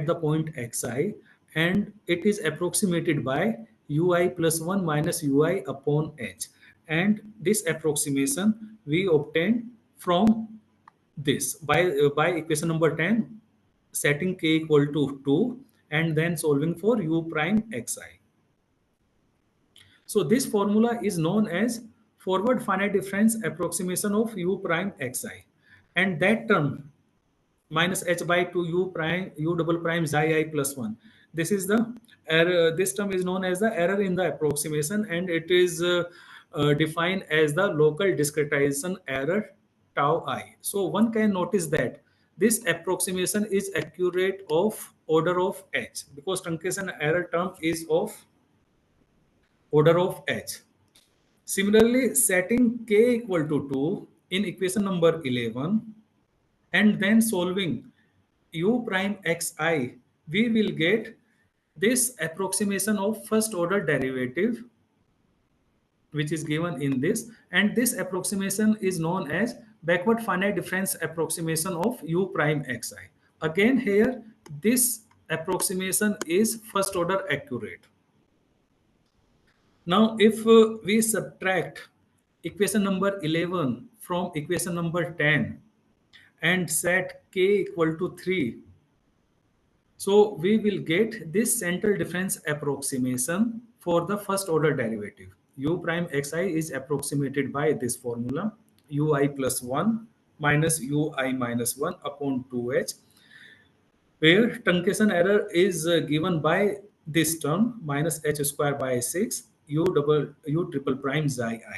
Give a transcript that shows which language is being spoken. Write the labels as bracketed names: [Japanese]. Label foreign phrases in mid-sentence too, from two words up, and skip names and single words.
[English] the point xi, and it is approximated by ui plus 1 minus ui upon h, and this approximation we obtained from this by equation number 10, setting k equal to 2 and then solving for u prime xi. So this formula is known as forward finite difference approximation of u prime xi, and that term minus h by 2 u prime u double prime xi I plus 1. This is the error. This term is known as the error in the approximation, and it is defined as the local discretization error tau I. So one can notice that this approximation is accurate of order of h, because truncation error term is of order of h. Similarly, setting k equal to 2 in equation number 11 and then solving u prime xi, we will get this approximation of first order derivative, which is given in this, and this approximation is known as backward finite difference approximation of u prime xi. Again here, this approximation is first order accurate. Now if we subtract equation number 11 from equation number 10 and set k equal to 3, so we will get this central difference approximation for the first order derivative. U prime xi is approximated by this formula, ui plus 1 minus ui minus 1 upon 2h, where truncation error is given by this term minus h square by 6 u triple prime xi I.